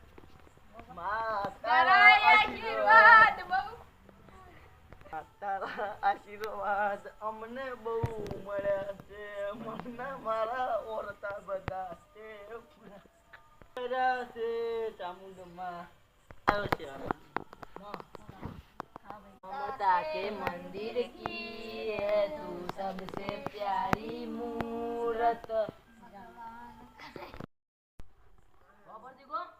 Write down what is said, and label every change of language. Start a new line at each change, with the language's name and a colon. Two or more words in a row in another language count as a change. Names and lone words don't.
Gujarati: તારા આશીર્વાદ બહુ તારા આશીર્વાદ અમને બહુ મળ્યા છે મનના મારા ઓરતા બધા છે પૂરા છે ચામુંડમાં આવશે
Hindi: ममता के मंदिर की है तू सबसे प्यारी मूरत बाबर जी